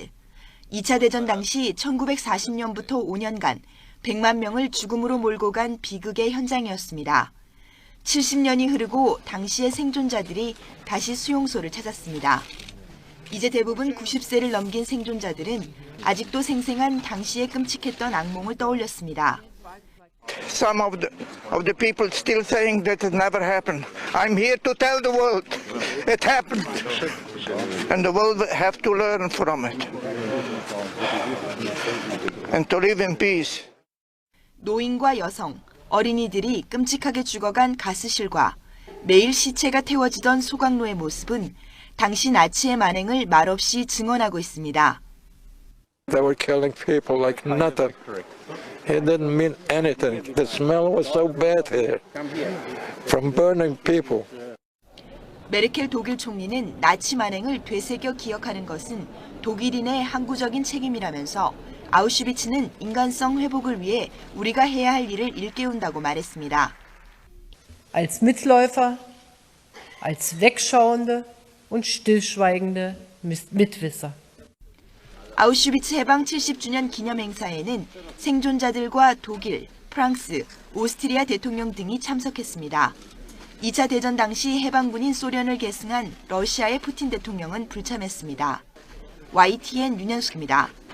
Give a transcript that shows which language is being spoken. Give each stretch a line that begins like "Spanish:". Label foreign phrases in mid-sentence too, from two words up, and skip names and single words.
Korean: 2차 대전 당시 1940년부터 5년간 100만 명을 죽음으로 몰고 간 비극의 현장이었습니다. 70년이 흐르고 당시의 생존자들이 다시 수용소를 찾았습니다. 이제 대부분 90세를 넘긴 생존자들은 아직도 생생한 당시의 끔찍했던 악몽을 떠올렸습니다.
English: Some of the people still saying that it never happened. I'm here to tell the world it happened, and the world have to learn from it and to live in peace.
Korean: 노인과 여성, 어린이들이 끔찍하게 죽어간 가스실과 매일 시체가 태워지던 소각로의 모습은 당시 나치의 만행을 말없이 증언하고 있습니다.
English: They were killing people like nothing. It didn't mean anything. The smell was so bad here from burning people.
Korean: 메르켈 독일 총리는 나치 만행을 되새겨 기억하는 것은 독일인의 항구적인 책임이라면서 아우슈비츠는 인간성 회복을 위해 우리가 해야 할 일을 일깨운다고 말했습니다.
German: Als Mitläufer, als Wegschauende und stillschweigende Mitwisser.
Korean: 아우슈비츠 해방 70주년 기념 행사에는 생존자들과 독일, 프랑스, 오스트리아 대통령 등이 참석했습니다. 2차 대전 당시 해방군인 소련을 계승한 러시아의 푸틴 대통령은 불참했습니다. YTN 윤현숙입니다.